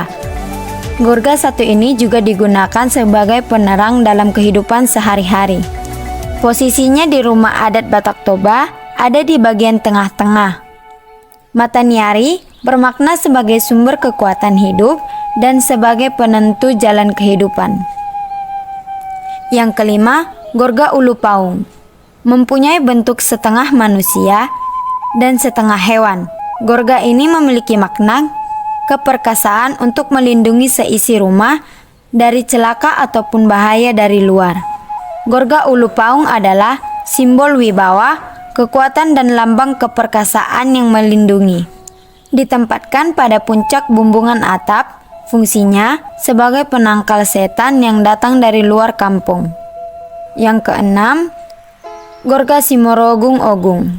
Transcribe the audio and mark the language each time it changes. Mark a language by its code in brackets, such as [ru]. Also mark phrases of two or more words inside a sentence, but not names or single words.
[id] Gorga satu ini juga digunakan sebagai penerang dalam kehidupan sehari-hari. Posisinya di rumah adat Batak Toba ada di bagian tengah-tengah. Mataniari bermakna sebagai sumber kekuatan hidup dan sebagai penentu jalan kehidupan. Yang kelima, gorga ulu paung. Mempunyai bentuk setengah manusia dan setengah hewan. Gorga ini memiliki makna keperkasaan untuk melindungi seisi rumah dari celaka ataupun bahaya dari luar. Gorga ulu paung adalah simbol wibawa, kekuatan dan lambang keperkasaan yang melindungi. Ditempatkan pada puncak bumbungan atap, fungsinya sebagai penangkal setan yang datang dari luar kampung. Yang keenam, gorga Simorogung Ogung.